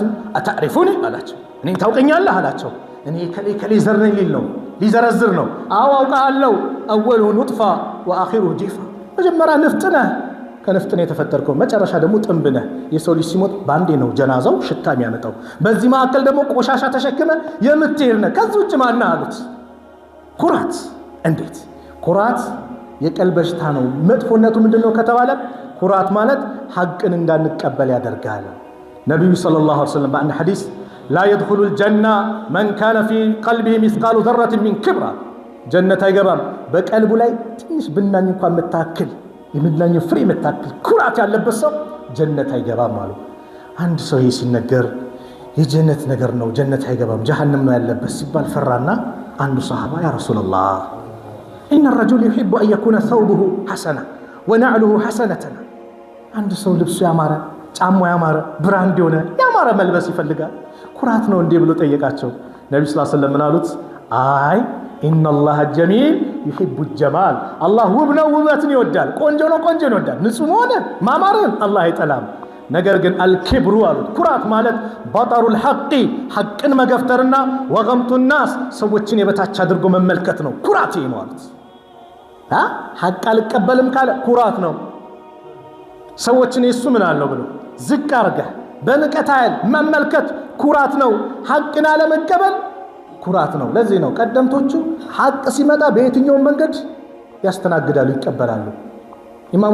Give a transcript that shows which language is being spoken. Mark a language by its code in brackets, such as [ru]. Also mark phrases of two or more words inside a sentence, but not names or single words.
[am] አታሪፉኒ አላቸው። እኔ ታውቀኛለህ አላቸው። እኔ ከሌ ዘር ነኝ ሊል ነው፣ ሊዘረዝር ነው። አዎ አውቃለሁ። [ar] أوله نطفة وآخره جيفة። [am] መጀመሪያ ንፍጥ ነህ፣ ከንፍጥ ነው የተፈጠርከው። መጨረሻ ደግሞ ጥንብ ነህ። የሰው ልጅ ሲሞት ባንዴ ነው ጀናዛው ሽታ የሚያመጣው። በዚህ መካከል ደግሞ ቆሻሻ ተሸክመ የምትሄድ ነህ። ከዚህ ውጭ ማን አሉት? ኩራት። እንዴት? ኩራት የቀልብ በሽታ ነው። መጥፎነቱ ምንድነው ከተባለ ኩራት ማለት ሐቅን እንዳንቀበል ያደርጋል። ነብዩ ሰለላሁ ዐለይሂ ወሰለም በአንድ ሐዲስ [ar] لا يدخل الجنة من كان في قلبه مثقال ذرة من كبر [am] ጀነት አይገባም በቀልቡ ላይ ትንሽ ብናኝ እንኳን መታከል የምናኝ ፍሬ መታከል ኩራት ያለበት ሰው ጀነት አይገባም አሉ። አንድ ሰው ይሄ ሲነገር የጀነት ነገር ነው ጀነት አይገባም ጀሃነም ነው ያለበት ሲባል ፈራና አንዱ ሷሃባ [ar] يا رسول الله إن الرجل يحب أن يكون ثوبه حسنا ونعله حسنة [am] አንድ ሰው ልብሱ ያማረ ጫማው ያማረ ብራንድ የሆነ ያማረ መልበስ ይፈልጋል። ኩራት ነው እንዴ ብሎ ጠየቃቸው። ነብዩ ሰለላሁ ዐለይሂ ወሰለም አሉት አይ [ar] إن الله جميل يحب الجمال [am] الله ውብ ነው ውበትን ይወዳል። ቆንጆ ነው ቆንጆን ይወዳል። ንጹህ ሆነ ማማርን አላህ አይጠላም። ነገር ግን አልኪብሩ አሉት ኩራት ማለት [ar] بطر الحق [am] ሐቅን መገፍተርና [ar] وغمط الناس [am] ሰዎችን የበታች አድርጎ መመልከት ነው። ኩራት ነው አሉት። ሐቅ አልቀበልም ካለ ኩራት ነው። ሰዎችን የሱ ምን አለው ብሎ ዝቅ አርገህ በንቀት አይል መመልከት ኩራት ነው። ሐቅን አለመቀበል ኩራት ነው። ለዚህ ነው ቀደምቶቹ ሐቅ ሲመጣ በየትኛው መንገድ ያስተናግዳሉ ይቀበላሉ። ኢማሙ